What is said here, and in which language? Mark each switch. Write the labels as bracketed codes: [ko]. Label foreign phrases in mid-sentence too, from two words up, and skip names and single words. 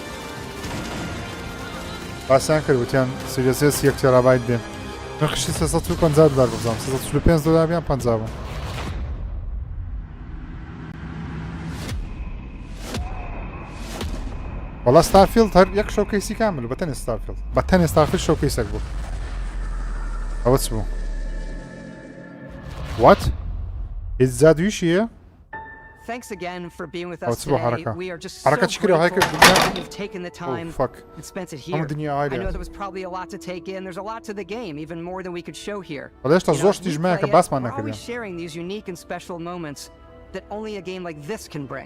[ckb] باسییان کرد وتیان سریەس ئێسی یەک تێڕابایت دێن نرخشی 350 دلار بزانم 345 دلار بیان 50 بوو والله ستارفیلد هەر یەک شۆکەیسی کامل بەتەنێ ستارفیلد بەتەنێ ستارفیلد شۆکەیسێک بوو ئەوە چ بوو وات هیچ زادویشیە [en] Thanks again for being with us today. We are just so grateful that you've taken the time and spent it here. I know there was probably a lot to take in. There's a lot to the game, even more than we could show here. We're always sharing these unique and special moments that only a game like this can bring.